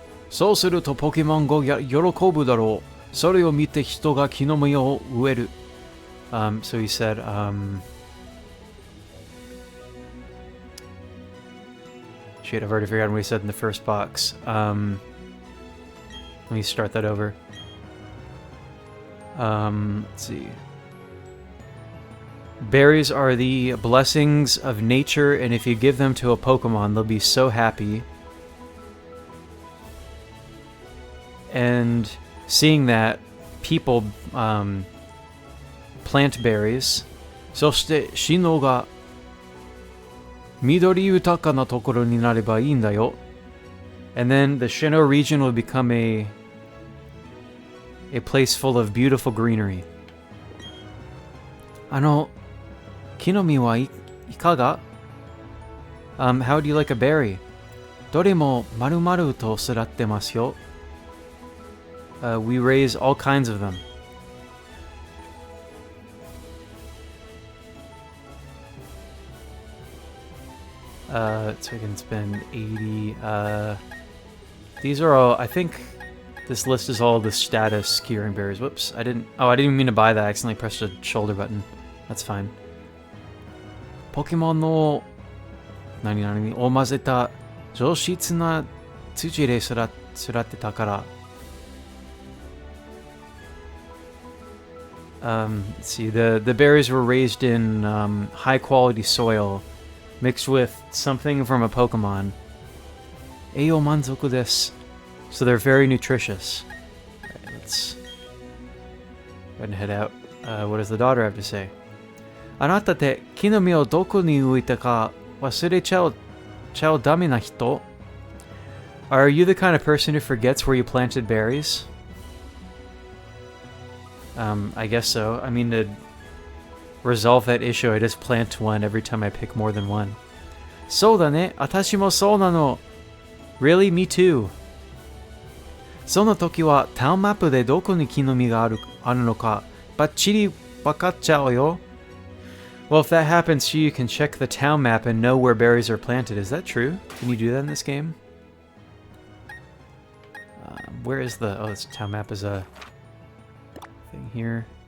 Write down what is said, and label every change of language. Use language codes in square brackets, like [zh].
[ja] そうするとポケモンが喜ぶだろう。それを見て人が木の実を植える。 [en] So he said, shit, I've already forgotten what he said in the first box. Let me start that over. Let's see. Berries are the blessings of nature, and if you give them to a Pokemon, they'll be so happy. And seeing that people plant berries, そしてシノが緑豊かなところになればいいんだよ. And then the Sinnoh region will become a place full of beautiful greenery. 木の実はいかが? How do you like a berry? [ja] どれも丸々と育ってますよ. [en] We raise all kinds of them. So we can spend 80. These are all, I think this list is all the status curing berries. Whoops, I didn't even mean to buy that. I accidentally pressed the shoulder button. That's fine. [ja] Pokemon no 何々を混ぜた上質な土で育てたから [en] Let's see, the berries were raised in high quality soil, mixed with something from a Pokemon. Eiyo manzoku desu. So they're very nutritious. Alright, let's go ahead and head out. What does the daughter have to say? [ja] Anata te ki no mi o doko ni uita ka wasurechau dame na hito? [en] Are you the kind of person who forgets where you planted berries? I guess so. I mean, to resolve that issue, I just plant one every time I pick more than one. [ja] So da ne, atashi mo sou nano. Really? Me too. その時はタウンマップでどこに木の実があるのかバッチリ分かっちゃうよ。 [en] Well, if that happens to you, you can check the town map and know where berries are planted. Is that true? Can you do that in this game? Where is the... Oh, this town map is a thing here.